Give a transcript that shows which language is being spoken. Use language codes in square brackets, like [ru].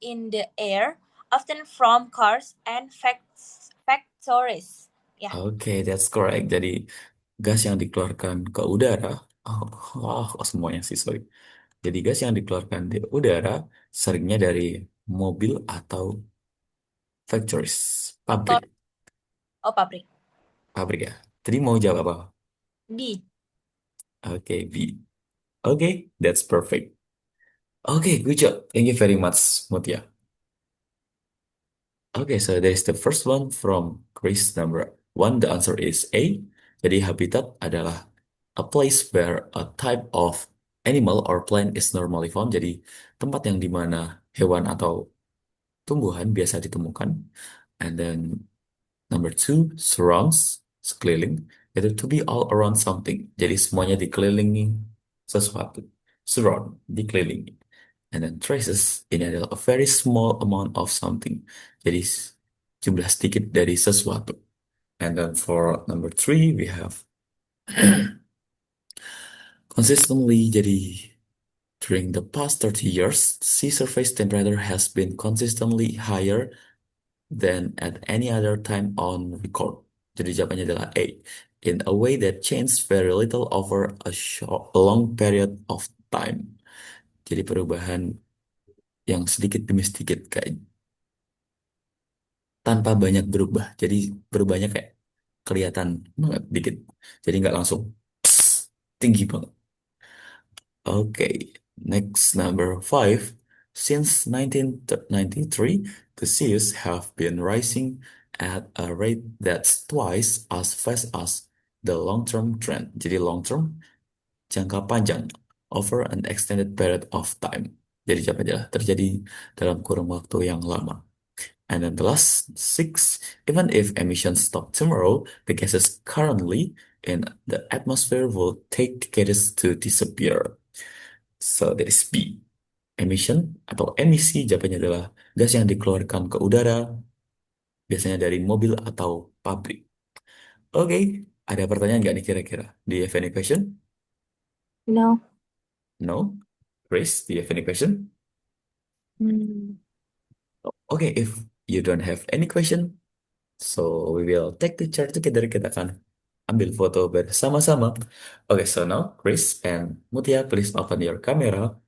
[en] the air, often from cars and factories. [id] Ya. [en] Okay, that's correct. [id] Jadi gas yang dikeluarkan ke udara, semuanya sih, sorry. Jadi gas yang dikeluarkan di udara seringnya dari mobil atau factories, Tor- pabrik. Oh, pabrik. Pabrik ya. Tadi mau jawab apa? B. [en] Oke, B. Oke, that's perfect. Oke, good job. Thank you very much, Mutia. Okay, so there's the first one from quiz number one. The answer is A. [id] Jadi habitat adalah [en] a place where a type of animal or plant is normally found. [id] Jadi tempat yang dimana hewan atau tumbuhan biasa ditemukan. [en] And then number two, surrounds, sekeliling. [id] Itu [en] to be all around something. [id] Jadi semuanya dikelilingi sesuatu. Surround, dikelilingi. [en] And then traces, [id] ini adalah [en] a very small amount of something. [id] Jadi jumlah sedikit dari sesuatu. [en] And then for number three, we have consistently, [id] jadi [en] during the past 30 years, sea surface temperature has been consistently higher than at any other time on record. [id] Jadi jawabannya adalah A. [en] In a way that changed very little over a long period of time. [id] Jadi perubahan yang sedikit demi sedikit kayak tanpa banyak berubah. Jadi berubahnya kayak kelihatan banget dikit. Jadi nggak langsung tinggi banget. [en] Okay, next number five. Since 1993, the seas have been rising at a rate that's twice as fast as the long-term trend. [id] Jadi [en] long-term, [id] jangka panjang, [en] over an extended period of time. [id] Jadi apa aja terjadi dalam kurun waktu yang lama. [en] And then the last six, even if emissions stop tomorrow, the gases currently and the atmosphere will take decades to disappear. So that is B. [id] Emission atau emisi jawabannya adalah gas yang dikeluarkan ke udara, biasanya dari mobil atau pabrik. Oke, ada pertanyaan nggak nih kira-kira? [en] Do you have any question? No. No? Grace, do you have any question? Hmm. Okay, if you don't have any question, so we will take the picture together. [id] Kita akan ambil foto bersama-sama. [en] Okay, so now Chris and Mutia, please open your camera.